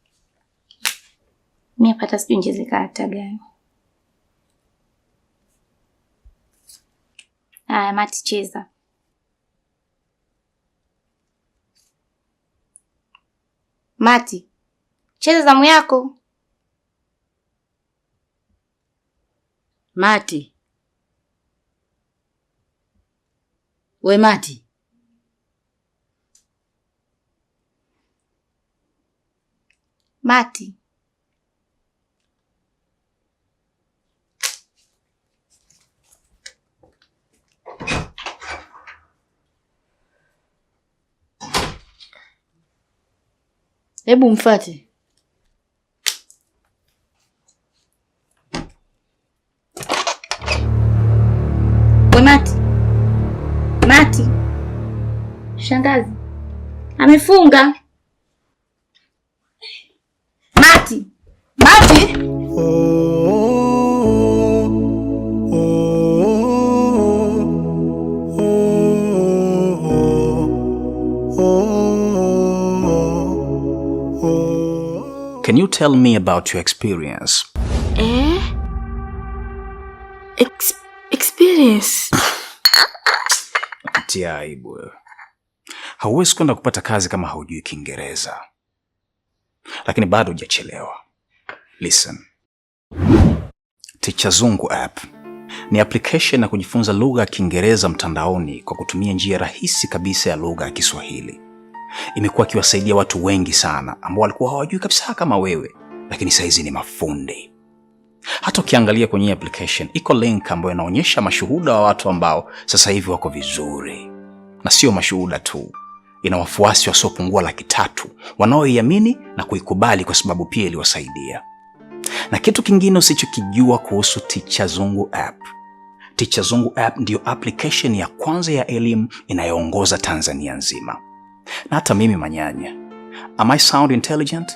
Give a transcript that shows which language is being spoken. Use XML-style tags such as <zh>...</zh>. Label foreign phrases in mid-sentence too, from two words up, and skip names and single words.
<sw>Mimi hata sijui nicheze karata gani. Haya, Mati cheza. Mati, cheza zamu yako. Mati. We Mati. Mati. Hebu mfuate. We Mati. Mati. Shangazi. Amefunga. Mati. Mati.</sw> <en>Can you tell me about your experience? Experience?</en> <sw>Tia aibu. Hauwezi kwenda kupata kazi kama haujui Kiingereza. Lakini bado hujachelewa.</sw> <en>Listen.</en> <sw>Teacher Zungu app ni application ya kujifunza lugha ya Kiingereza mtandaoni kwa kutumia njia rahisi kabisa ya lugha ya Kiswahili. Imekuwa ikiwasaidia watu wengi sana ambao walikuwa hawajui kabisa kama wewe, lakini saizi ni mafundi. Hata ukiangalia kwenye application iko link ambayo inaonyesha mashuhuda wa watu ambao sasa hivi wako vizuri. Na sio mashuhuda tu, ina wafuasi wasiopungua 300 wanaoiamini na kuikubali kwa sababu pia iliwasaidia. Na kitu kingine usichokijua kuhusu Teacher Zungu app. Teacher Zungu app ndio application ya kwanza ya elimu inayoongoza Tanzania nzima. Na hata mimi manyanya.</sw> <en>Am I sound intelligent?</en>